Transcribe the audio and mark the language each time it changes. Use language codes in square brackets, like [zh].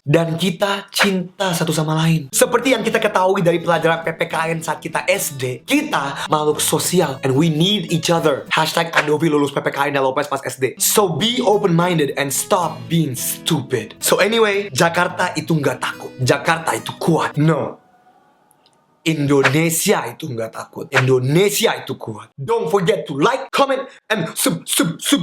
[id] Dan kita cinta satu sama lain. Seperti yang kita ketahui dari pelajaran PPKN saat kita SD, kita makhluk sosial [en] and we need each other. [id] Hashtag Andovi lulus PPKN dan Lopez pas SD. [en] So be open-minded and stop being stupid. [id] So anyway, Jakarta itu nggak takut. Jakarta itu kuat. No. Indonesia itu nggak takut. Indonesia itu kuat. [en] Don't forget to like, comment, and subscribe.